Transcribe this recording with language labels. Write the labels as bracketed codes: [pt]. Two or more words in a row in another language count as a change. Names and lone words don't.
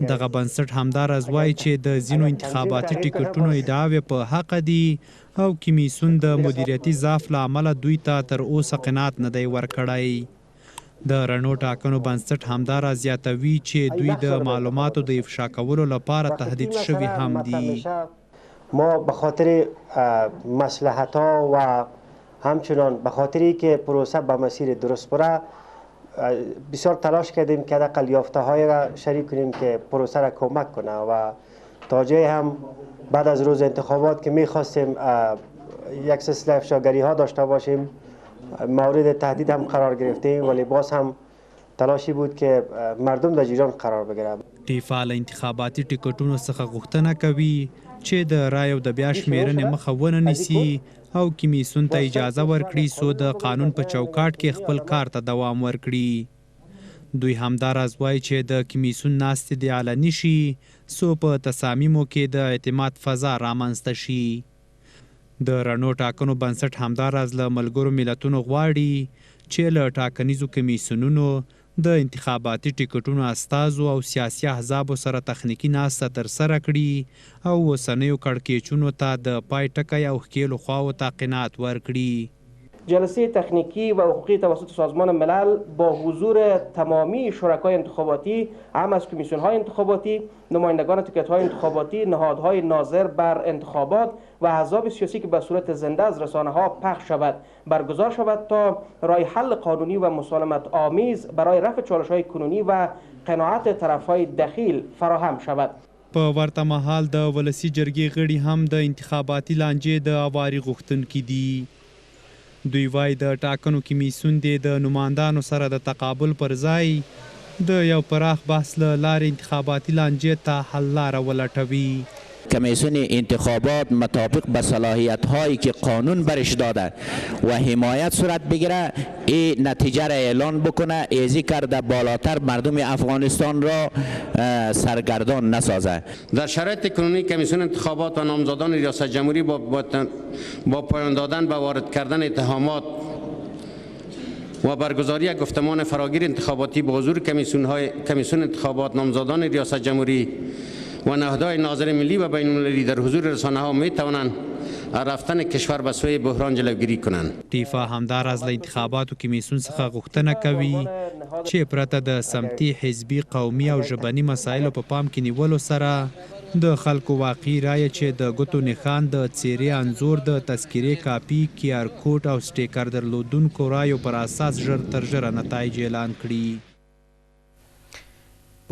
[ps] دغه بنسټ همداراز وایي چې د ځینو انتخاباتي ټیکټونو ادعاوې په حق دي او کمیسیون د مدیریتي ضعف له امله دوی ته تر اوسه قناعت نه دی ورکړی. د رڼو ټاکنو بنسټ همداراز زیاتوي چې دوی د معلوماتو د افشا کولو لپاره تهدید شوي هم دي. [fa] ما به خاطر مصلحت‌ها و همچنان به خاطری که پروسه به مسیر درست بره بسیار تلاش کردیم که حداقل یافته‌های را شریک کنیم که پروسه را کمک کنه و تا جایی هم بعد از روز انتخابات که می‌خواستیم یک سلسله افشاگری‌ها داشته باشیم مورد تهدید هم قرار گرفتیم ولی باز هم تلاشی بود که مردم در جریان قرار بگیرند. [ps] ټیفا له انتخاباتي ټیکټونو څخه غوښتنه کوي چې د رایو د بیا شمیرنې مخه ونه نیسي او کمیسیون ته اجازه ورکړي څو د قانون په چوکاټ کې خپل کار ته دوام ورکړي. دوی همداراز وایي چې د کمیسیون ناستې دې علني شي څو په تصامیمو کې د اعتماد فضا رامنځته شي. د رڼو ټاکنو بنسټ همداراز له ملګرو ملتونو غواړي چې له ټاکنیزو کمیسیونونو د انتخاباتي ټیکټونو استازو او سیاسي احزابو سره تخنیکي ناسته ترسره کړي او اوسنیو کړکېچونو ته د پای ټکی او ښکېلو خواو ته قناعت ورکړي. [fa] جلسه تکنیکی و حقوقی توسط سازمان ملل با حضور تمامی شرکای انتخاباتی هم از کمیسیون های انتخاباتی، نمایندگان تکت های انتخاباتی، نهادهای ناظر بر انتخابات و احزاب سیاسی که به صورت زنده از رسانه ها پخش شود برگزار شود تا راه حل قانونی و مسالمت آمیز برای رفع چالش های کنونی و قناعت طرف های دخیل فراهم شود. [ps] په ورته مهال د ولسی جرګې غړي هم د انتخاباتي لانجې د اواري غوښتونکي دي. دوی وایي د ټاکنو کمیسیون د نمایندانو سره د تقابل پر ځای د یو پراخ بحث له لارې انتخاباتي لانجې ته حل لاره ولټوي. [fa] کمیسیون انتخابات مطابق به صلاحیت هایی که قانون برش داده و حمایت صورت بگیره این نتیجه را اعلان بکنه، ایزی کرده بالاتر مردم افغانستان را سرگردان نسازه. در شرایط کنونی کمیسیون انتخابات و نامزدان ریاست جمهوری با پایان دادن به وارد کردن اتهامات و برگزاری گفتمان فراگیر انتخاباتی به حضور کمیسیون انتخابات، نامزدان ریاست جمهوری و نهادهای ناظر ملی و بین المللی در حضور رسانه ها می توانند رفتن کشور به سوی بحران جلوگیری کنند. [ps] ټیفا همداراز له انتخاباتو کمیسیون څخه غوښتنه کوي چې پرته د سمتي، حزبي، قومي او ژبني مسایلو په پام کې نیولو سره د خلکو واقعي رایه چې د ګوتو نښان، د څیرې انځور، د تذکیرې کاپي، کیار کوډ او سټیکر درلودونکو رایو پر اساس ژر تر ژره نتایج اعلان کړي.